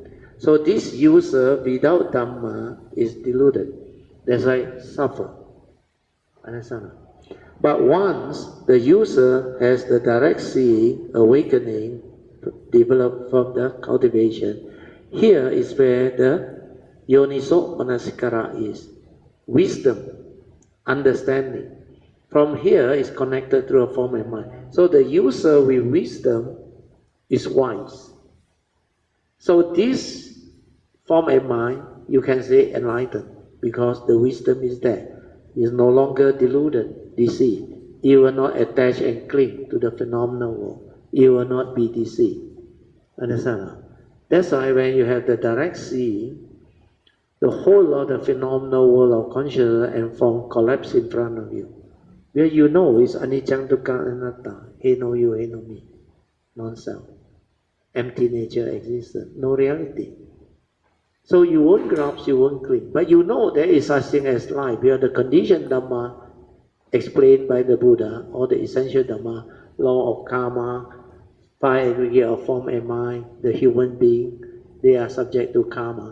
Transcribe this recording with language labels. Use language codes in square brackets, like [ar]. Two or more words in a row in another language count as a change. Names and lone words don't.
[en] So this user without Dhamma is deluded. That's why suffer. Understand? But once the user has the direct seeing, awakening, developed from the cultivation, here is where the [pi] yoniso manasikara [en] is. Wisdom, understanding. From here is connected through a form and mind. So the user with wisdom is wise. So this form and mind, you can say enlightened, because the wisdom is there. He is no longer deluded, deceived. He will not attach and cling to the phenomenal world. He will not be deceived. Understand? That's why when you have the direct seeing, the whole of the phenomenal world of consciousness and form collapse in front of you. Where you know is [pi] anicca, dukkha, anatta, [en] he no you, he no me, non-self. Empty nature existence, no reality. So you won't grasp, you won't cling. But you know there is such thing as life. You have the conditioned Dhamma explained by the Buddha, or the essential Dhamma, law of karma, five aggregate of form and mind, the human being, they are subject to karma.